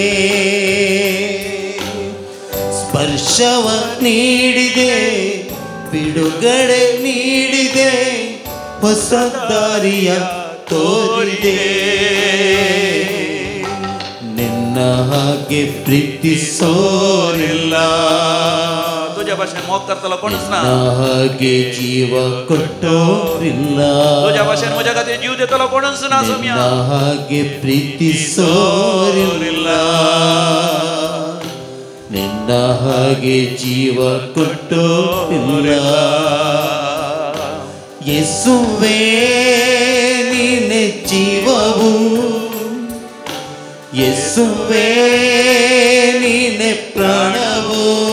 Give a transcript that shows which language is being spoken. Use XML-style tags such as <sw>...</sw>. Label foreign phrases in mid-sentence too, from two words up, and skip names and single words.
<kn>ಸ್ಪರ್ಶವ ನೀಡಿದೆ ಬಿಡುಗಡೆ ನೀಡಿದೆ ಹೊಸ ದಾರಿಯ ತೋರಿದೆ ನಿನ್ನ ಹಾಗೆ ಪ್ರೀತಿಸೋರಿಲ್ಲ</kn> <kok>तुझ्या भाषेने मोग करताना कोणच ना</kok> <kn>ಹಾಗೆ ಜೀವ ಕೊಟ್ಟೋರಿಲ್ಲ</kn> <kok>तुझ्या भाषेने माझ्या खातीर जीव देताना कोणच ना सोम्या</kok> <kn>ಹಾಗೆ ಪ್ರೀತಿಸೋರಿಲ್ಲ ನಿನ್ನ ಹಾಗೆ ಜೀವ ಕೊಟ್ಟೋರಿಲ್ಲ ಯೇಸುವೇ ನೀನೆ ಜೀವವು ಯೇಸುವೇ ನೀನೆ ಪ್ರಾಣವು</kn>